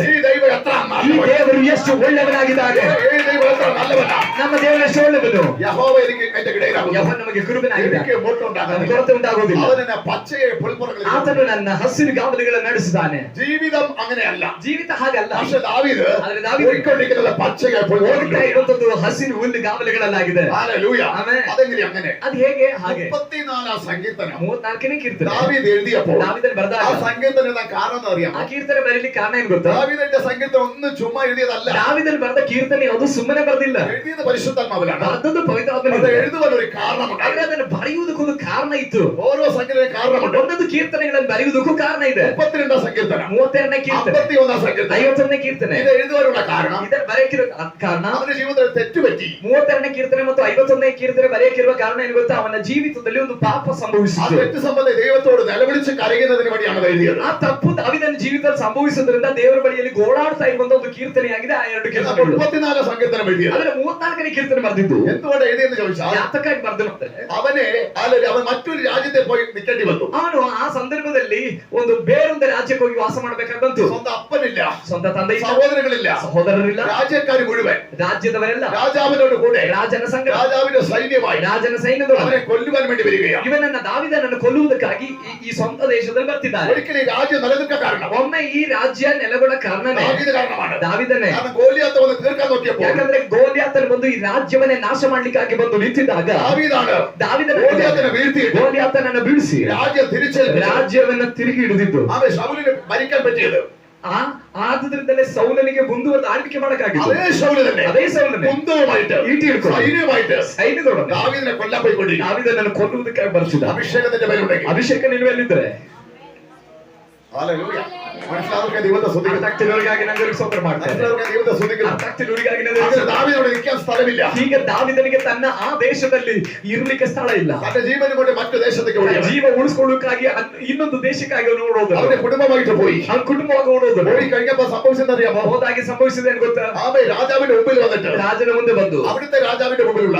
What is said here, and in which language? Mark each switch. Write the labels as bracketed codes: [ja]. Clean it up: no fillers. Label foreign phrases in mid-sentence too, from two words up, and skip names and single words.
[ml] ഈ ദൈവം എത്ര [kn] ಈ ದೇವರು ಎಷ್ಟು ಒಳ್ಳೆಯವನಾಗಿದ್ದಾನೆ. [ml] ഈ ദൈവം എത്ര നല്ലവനാ. [kn] ನಮ್ಮ ದೇವರು ಎಷ್ಟು ಒಳ್ಳೆಯವನು. [ml] യഹോവ എനിക്ക് എന്റെ ഇടയനാകുന്നു. [kn] ಯೆಹೋವ ನಮಗೆ ಕುರುಬನಾಗಿದ್ದಾನೆ. [ml] എനിക്ക് മുട്ടുണ്ടാകുന്നില്ല. [kn] ಕೊರತೆ ಉಂಟಾಗುವುದಿಲ್ಲ. [ml] അവനെ പച്ചയെ പുൽപ്പുറങ്ങളിൽ [kn] ಆತನು ನನ್ನ ಹಸಿರು ಗಾವಲುಗಳನ್ನು ನಡೆಸಿದ್ದಾನೆ. [ml] ജീവിതം അങ്ങനെയല്ല. [kn] ಜೀವಿತ ಹಾಗಲ್ಲ. [ml] പക്ഷെ ദാവീദ് [kn] ಆದ್ರೆ ದಾವೀದನು [ml] പോയിക്കൊണ്ടിരിക്കുന്നത് പച്ചയെ [kn] ಹೋಗ್ತಾ [ml] പുൽപ്പുറങ്ങളിൽ. [kn] ಇರುವಂತದ್ದು ಹಸಿರು ಹುಲ್ಲು ಗಾವಲುಗಳಲ್ಲಾಗಿದೆ. [ml] ഹല്ലേലൂയ. [kn] ಆಮೆನ್. [ml] അതെങ്ങനെ അങ്ങനെ? [kn] ಅದು ಹೇಗೆ? ಹಾಗೆ [ml] 34 സങ്കീർത്തനം [kn] 34ನೇ ಕೀರ್ತನೆ [ml] ദാവീദ് എഴുതിയപ്പോൾ [kn] ದಾವೀದನು [ml] ആ [kn] ಬರೆದಾಗ [ml] സങ്കീർത്തനം എന്താ കാരണം [kn] ಆ [ml] അറിയാമോ? [kn] ಕೀರ್ತನೆ ಬರೀಲಿಕ್ಕೆ ಕಾರಣ ಏನು ಗೊತ್ತಾ? [ml] ദാവീദിന്റെ സങ്കീർത്തനം ഒന്നും ചുമ്മാ എഴുതിയതല്ല. [kn] ದಾವೀದನು ಬರೆದ ಕೀರ್ತನೆ ಅದು ಸುಮ್ಮನೆ ಬರೆದಿಲ್ಲ. [ml] എഴുതിയത് പരിശുദ്ധാത്മാവിലാണ്. [kn] ಬರೆದದ್ದು [ml] അത് [kn] ಪವಿತ್ರಾತ್ಮನಿಂದ. [ml] എഴുതുവാൻ ഒരു കാരണമുണ്ട്. [kn] ಆದ್ರೆ ಅದನ್ನು ಬರೆಯುವುದಕ್ಕೊಂದು ಕಾರಣ ಇತ್ತು. [ml] ഓരോ സങ്കീർത്തനം കാരണമുണ്ട്. [kn] ಒಂದೊಂದು ಕೀರ್ತನೆಗಳನ್ನು ಬರೆಯುವುದಕ್ಕೂ ಕಾರಣ ಇದೆ. [ml] 32 സങ്കീർത്തനം [kn] 32ನೇ ಕೀರ್ತನೆ [ml] 51 സങ്കീർത്തനം [kn] 51ನೇ ಕೀರ್ತನೆ [ml] ഇത് എഴുതുവാനുള്ള കാരണം [kn] ಇದರ ಬರೆಯಕ್ಕಿರೋ ಕಾರಣ [ml] അവന്റെ ജീവിതത്തിൽ തെറ്റുപറ്റി. [kn] 32ನೇ ಕೀರ್ತನೆ ಮತ್ತು 51ನೇ ಕೀರ್ತನೆ ಬರೆಯಕ್ಕಿರುವ ಕಾರಣ ಏನು ಗೊತ್ತಾ? ಅವನ ಜೀವಿತದಲ್ಲಿ ಒಂದು ಪಾಪ [ml] ആ [kn] ಸಂಭವಿಸಿತು. [ml] തെറ്റ് സംബന്ധം ദൈവത്തോട് നിലവിളിച്ച് കരയുന്നതിന് വേണ്ടിയാണ് അത് എഴുതിയത്. [kn] ಆ ತಪ್ಪು ದಾವೀದನ ಜೀವಿತದಲ್ಲಿ ಸಂಭವಿಸುವುದರಿಂದ ದೇವರ ಬಳಿಯಲ್ಲಿ ಗೋಳಾಡ್ತಾ ಇರುವಂತ ಒಂದು ಕೀರ್ತನೆಯಾಗಿದೆ ಆ ಎರಡು ಕೀರ್ತನೆಗಳು. [ml] 34 സങ്കീർത്തനം എഴുതിയത്. [kn] ಅದರ 34ನೇ ಕೀರ್ತನೆ ಬರೆದಿದ್ದು [ml] എന്തുകൊണ്ട് എഴുതിയെന്ന് ചോദിച്ചാൽ [kn] ಯಾತಕ್ಕಾಗಿ ಬರೆದನು ಅಂದ್ರೆ [ml] അവൻ മറ്റൊരു രാജ്യത്തെ പോയി നിൽക്കേണ്ടി വന്നു. [kn] ಅವನು ಆ ಸಂದರ್ಭದಲ್ಲಿ ಒಂದು ಬೇರೊಂದು ರಾಜ್ಯಕ್ಕೆ ಹೋಗಿ ವಾಸ ಮಾಡಬೇಕಾಗಿ ಬಂತು. [ml] സ്വന്തം അപ്പനില്ല, [kn] ಸ್ವಂತ ತಂದೆ ಇಲ್ಲ, [ml] സഹോദരങ്ങളില്ല, [kn] ಸಹೋದರರಿಲ್ಲ, [ml] രാജ്യക്കാർ മുഴുവൻ [kn] ರಾಜ್ಯದವರೆಲ್ಲ [ml] രാജാവിനോട് കൂടെ [kn] ರಾಜನ ಸಂಘ [ml] രാജാവിന്റെ സൈന്യമായി [kn] ರಾಜನ ಸೈನ್ಯದೊಳಗೆ [ml] അവനെ കൊല്ലുവാൻ വേണ്ടി വരികയാണ്. [kn] ಇವನನ್ನ ದಾವೀದನನ್ನು ಕೊಲ್ಲುವುದಕ್ಕಾಗಿ ಈ ಸ್ವಂತ ದೇಶದಲ್ಲಿ ಬರ್ತಿದ್ದಾರೆ. [ml] ഒരിക്കലും ഈ രാജ്യം നിലനിൽക്കാൻ കാരണം [kn] ಒಮ್ಮೆ ಈ ರಾಜ್ಯ ನೆಲೆಗೊಳ್ಳ ಕಾರಣನೇ [ml] ദാവീദ് കാരണമാണ്. [kn] ದಾವೀದನೇ. [ml] കാരണം ഗോലിയാത്ത് വന്ന് തീർക്കാൻ നോക്കിയപ്പോൾ [kn] ಯಾಕಂದ್ರೆ ಗೋಲಿಯಾತನು ಬಂದು ಈ ರಾಜ್ಯವನ್ನೇ ನಾಶ ಮಾಡ್ಲಿಕ್ಕಾಗಿ ಬಂದು ನಿಂತಿದ್ದಾಗ [ml] ದಾವೀದನ ഗോലിയാത്തിനെ വീഴ്ത്തിയിട്ട് [kn] ಗೋಲಿಯಾತನನ್ನು ಬೀಳಿಸಿ [ml] രാജ്യം തിരിച്ചേൽപ്പിച്ചു. [kn] ರಾಜ್ಯವನ್ನ ತಿರುಗಿ ಹಿಡಿದಿದ್ದು. [ml] അവൻ ശൗലിനെ ഭരിക്കാൻ പറ്റിയത് [kn] ಆದ್ರಿಂದಲೇ ಸೌಲನಿಗೆ ಮುಂದುವರೆದು ಆಳ್ವಿಕೆ ಮಾಡಕ್ಕಾಗಿತ್ತು. [ml] അതേ ശൗല് തന്നെ [kn] ಅದೇ ಸೌಲನೇ [ml] കുന്തവുമായിട്ട് [kn] ಈಟಿ ಹಿಡ್ಕೊಂಡು [ml] സൈന്യവുമായിട്ട് [kn] ಸೈನ್ಯದೊಡನೆ [ml] ദാവീദിനെ കൊല്ലാൻ പോയിക്കൊണ്ടിരിക്കും. [kn] ದಾವೀದನನ್ನು ಕೊಲ್ಲುವುದಕ್ಕಾಗಿ ಬರ್ತಿದ್ದ. [ml] അഭിഷേകത്തിന്റെ പേരുണ്ടെങ്കിൽ [kn] ಅಭಿಷೇಕ ನಿಲುವಲ್ಲಿದ್ದರೆ [ml] ഹല്ലേലൂയ. മനസ്സിലാവുക ദൈവത്തെ സ്തുതിക്കുന്നു. [kn] ಅರ್ಥಾಗ್ತಿರೋರಿಗಾಗಿ ನಾನು ದೇವರಿಗೆ ಸ್ತೋತ್ರ ಮಾಡ್ತೇನೆ. [ml] മനസ്സിലാവുക ദൈവത്തെ സ്തുതിക്കുന്നു. [kn] ಅರ್ಥಾಗ್ತಿರೋರಿಗಾಗಿ ನಾನು ದೇವರಿಗೆ ಸ್ತೋತ್ರ. [ml] ദാവീദിനോട് നിൽക്കാൻ സ്ഥലമില്ല. [kn] ಹೀಗೆ ದಾವೀದನಿಗೆ ತನ್ನ ಆ ದೇಶದಲ್ಲಿ ಇರಲಿಕ್ಕೆ ಸ್ಥಳ ಇಲ್ಲ. [ml] തന്റെ ജീവനും കൊണ്ട് മറ്റു ദേശത്തേക്ക് ഓടി. [kn] ಜೀವ ಉಳಿಸಿಕೊಳ್ಳುವುದಕ್ಕಾಗಿ ಇನ್ನೊಂದು ದೇಶಕ್ಕಾಗಿ ಅವನು ಓಡೋದು. [ml] അവന്റെ കുടുംബമായിട്ട് പോയി. [kn] ಅವನ ಕುಟುಂಬವಾಗಿ ಓಡೋದು. [ml] പോയി കഴിഞ്ഞപ്പോ സംഭവിച്ചെന്നറിയാമോ? [kn] ಹೋದಾಗಿ ಸಂಭವಿಸಿದೆ ಅಂತ ಗೊತ್ತಾ? [ml] ആമേ രാജാവിന്റെ മുമ്പിൽ വന്നിട്ട് [kn] ರಾಜನ ಮುಂದೆ ಬಂದು [ml] അവിടുത്തെ രാജാവിന്റെ മുമ്പിലുള്ള